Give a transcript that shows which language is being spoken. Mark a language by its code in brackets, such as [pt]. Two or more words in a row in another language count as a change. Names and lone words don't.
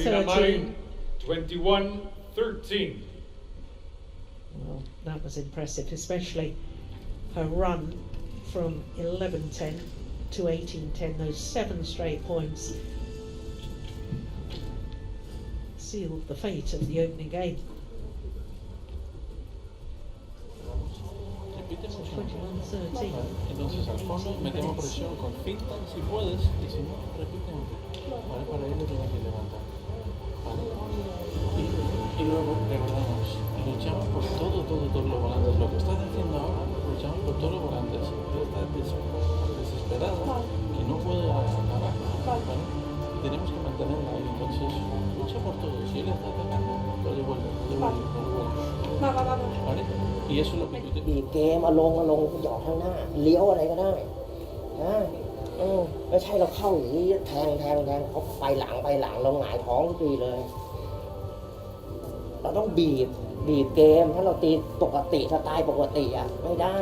[en] Carolina Marin. 21-13. Well, that was impressive, especially her run from 11-10 to 18-10, those 7 straight points sealed the fate of the opening game. [es] Repíteme 21-13. Entonces al fondo metemos presión con finta si puedes, y si no, repíteme. ¿Vale? Para ello tienes que levantar. ¿Vale? Y luego recordamos, luchamos por todos los volantes. Lo que estás haciendo ahora, luchamos por todos los volantes. Tú estás desesperada, que no puede acabar. ¿Vale? Y tenemos que mantenerla ahí. Entonces, lucha por todo. Si él está atacando, lo devuelve. ¿Vale? Y eso es lo que tú te... [th] บีบเกมเอาลงหยอกข้างหน้าเลี้ยวอะไรก็ได้นะไม่ใช่เราเข้าอย่างนี้แทงเขาไปหลังเราหงายท้องทุ กทีเลย เราต้องบีบเกมถ้าเราตีปกติสไตล์ปกติอ่ะไม่ได้